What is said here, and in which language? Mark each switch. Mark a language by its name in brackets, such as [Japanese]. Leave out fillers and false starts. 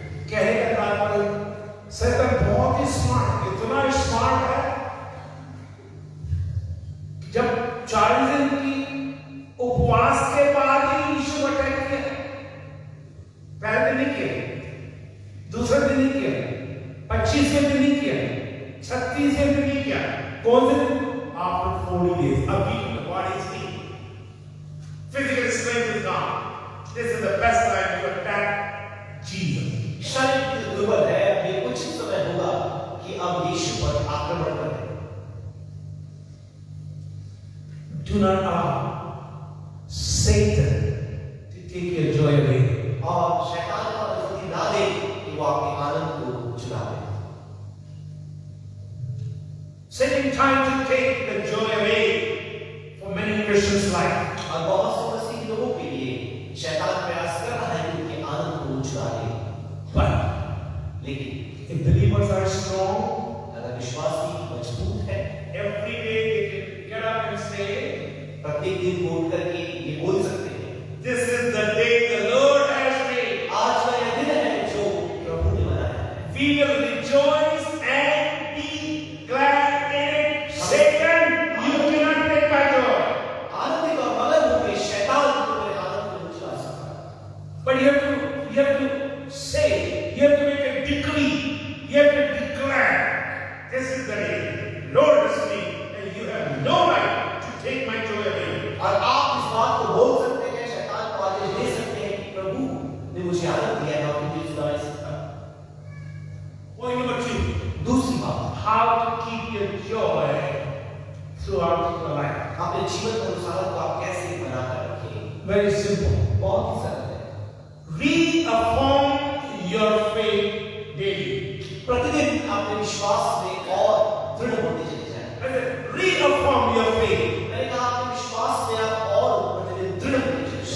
[Hindi] कहने का तात्पर्य शैतान बहुत ही स्मार्ट, इतना स्मार्ट है, जब 40 दिन की उपवास के बाद ही यीशु को अटैक किया। पहले दिन नहीं किया, दूसरे दिन नहीं किया, 25वें दिन नहीं किया, 36वें दिन नहीं किया। कौन से दिन? [English] After 40 days, a week, the body is weak, physical strength is gone. This is the best time to attack Jesus. [Hindi] शरीर दुर्बल है, ये कुछ समय होगा कि अब यीशु पर आक्रमण करें। [English] Do not allow Satan to take your joy away. [Hindi] और शैतान को अनुमति ना दे कि वो आपके आनंद को चुरा ले। [English] Satan trying to take the joy away for many Christians' life. [Hindi] और बहुत से मसीही लोगों के लिए शैतान प्रयास कर रहा है कि उनके आनंद को चुरा ले। [English] But [Hindi] लेकिन [English] if believers are strong, [Hindi] अगर विश्वासी मजबूत है, [English] Every day they can get up and say, [Hindi] प्रत्येक दिन उठ करके ये बोल सकते हैं, [English] this is the day the Lord has made. [Hindi] आज का यह दिन है जो प्रभु ने बनाया है। [English] We will rejoice and be glad in it. Satan, you cannot take my joy. [Hindi] आनंदित और मगन होकर शैतान को मेरे आनंद को नहीं चुरा सकता। [English] But you have to say, you have to make a decree, you have to declare, this is the day Lord has made, and you have no right to take my joy away. [Hindi] और आप इस बात को बोल सकते हैं, शैतान को आदेश दे सकते हैं कि प्रभु ने मुझे आनंद दिया है और मुझे चुरा नहीं सकता। [English] Point number 2, [Hindi] दूसरी बात, [English] how to keep your joy throughout your life. [Hindi] अपने जीवन के अनुसार को आप कैसे बनाकर रखें? [English] very simple. [Hindi] बहुत ही सरल है। [English] Reaffirm your faith daily. [Hindi] प्रतिदिन अपने विश्वास में और दृढ़ होते चले जाएं। [English] I said, reaffirm your faith. [Hindi] मैंने कहा अपने विश्वास में आप और प्रतिदिन दृढ़ होते चले जाएं।